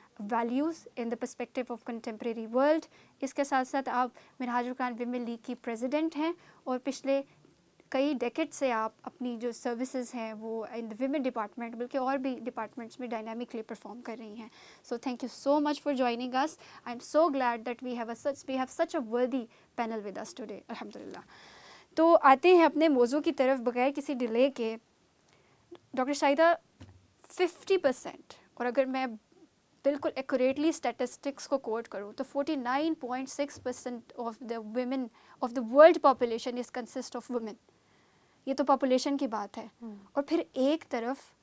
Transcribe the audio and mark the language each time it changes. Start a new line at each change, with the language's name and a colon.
English: values in the perspective of contemporary world۔
Urdu: اس کے ساتھ ساتھ آپ منہاج القرآن ویمن لیگ کی پریزیڈنٹ ہیں، اور پچھلے کئی ڈیکیڈ سے آپ اپنی جو سروسز ہیں وہ ان دا ویمن ڈپارٹمنٹ بلکہ اور بھی ڈپارٹمنٹس میں ڈائنامکلی پرفارم کر رہی ہیں۔
English: So thank you so much for joining us. I am so glad that we have such a worthy panel with us today.
Urdu: الحمدللہ۔ تو آتے ہیں اپنے موضوع کی طرف بغیر کسی ڈیلے کے۔ ڈاکٹر شاہدہ، 50%، اور اگر میں بالکل ایکوریٹلی اسٹیٹسٹکس کو کوٹ کروں تو
English: 49.6% of the women of the world population is consist of women.
Urdu: یہ تو پاپولیشن کی بات ہے، اور پھر ایک طرف